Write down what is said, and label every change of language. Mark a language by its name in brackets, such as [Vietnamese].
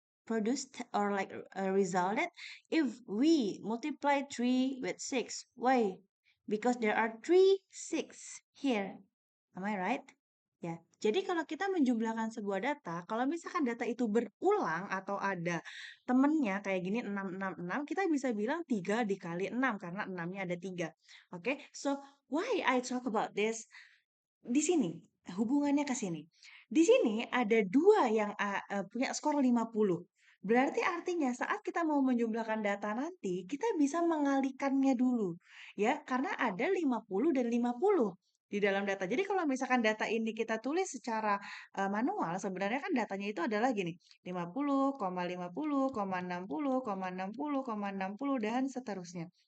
[English] Produced or like resulted if we multiply 3 with 6. Why? Because there are 3 6 here. Am I right? [Indonesian] Ya, jadi kalau kita menjumlahkan sebuah data, kalau misalkan data itu berulang atau ada temennya kayak gini 6, kita bisa bilang 3 dikali 6 karena 6-nya ada 3. [English] Oke, so why I talk about this? [Indonesian] Di sini, hubungannya ke sini. Di sini ada 2 yang punya skor 50. Berarti artinya saat kita mau menjumlahkan data nanti, kita bisa mengalikannya dulu. Ya, karena ada 50 dan 50 di dalam data. Jadi kalau misalkan data ini kita tulis secara manual, sebenarnya kan datanya itu adalah gini, 50, 50, 60, 60, 60, dan seterusnya.